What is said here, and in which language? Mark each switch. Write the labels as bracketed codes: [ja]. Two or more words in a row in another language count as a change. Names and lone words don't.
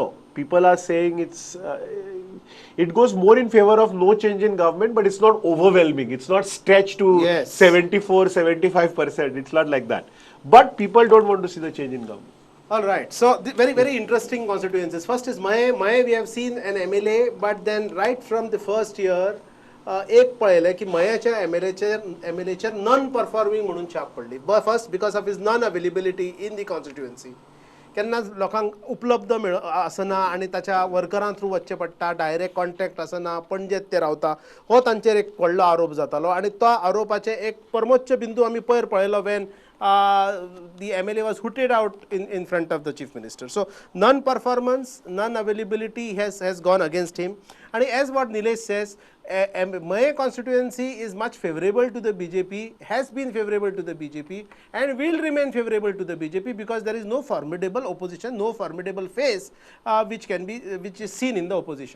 [en] People are saying it goes more in favor of no change in government, but it's not overwhelming. It's not stretched to Yes. 74-75%. It's not like that. But people don't want to see the change in government. All right. So very interesting constituencies. First is Maye. Maye we have seen an MLA, but then right from the first year, [kok] एक पळयलें की मयाच्या एमएलएचेर [en] non performing [kok] म्हणून छाप पडली. [en] first because of his non availability in the constituency. [kok] केन्ना लोकांक उपलब्ध आसना आनी ताच्या वर्करां थ्रू वचचें पडटा, [en] direct contact [kok] आसना, पणजेत ते रावता, हो तांचेर एक व्हडलो आरोप जातालो. आनी तो आरोपाचे एक परमोच्च बिंदू आमी पयर पळयलो [en] वेन the MLA was hooted out in front of the chief minister. So non-performance, non-availability has gone against him. And as what Nilesh says, Maye constituency is much favorable to the BJP, has been favorable to the BJP, and will remain favorable to the BJP because there is no formidable opposition, no formidable face which is seen in the opposition.